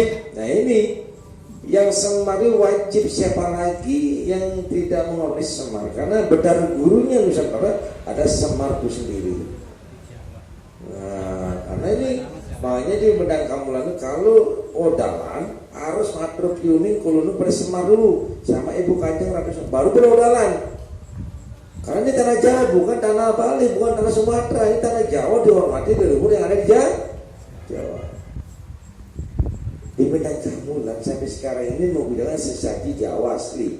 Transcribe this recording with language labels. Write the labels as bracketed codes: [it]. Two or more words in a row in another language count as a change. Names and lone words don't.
[id] Nah ini yang Semar itu wajib, siapa lagi yang tidak menghormati Semar? Karena Betara gurunya Nusantara ada Semar itu sendiri. Nah, karena ini makanya di Medang Kamulan kalau odalan harus [ban] matur piuning [id] kulunu pada Semar dulu sama Ibu Kanjeng Ratu baru berodalan. Karena ini tanah Jawa, bukan tanah Bali, bukan tanah Sumatera, ini tanah Jawa, dihormati leluhur yang ada di Jawa. Di Medang Kamulan sampai sekarang ini menggunakan sesaji Jawa asli.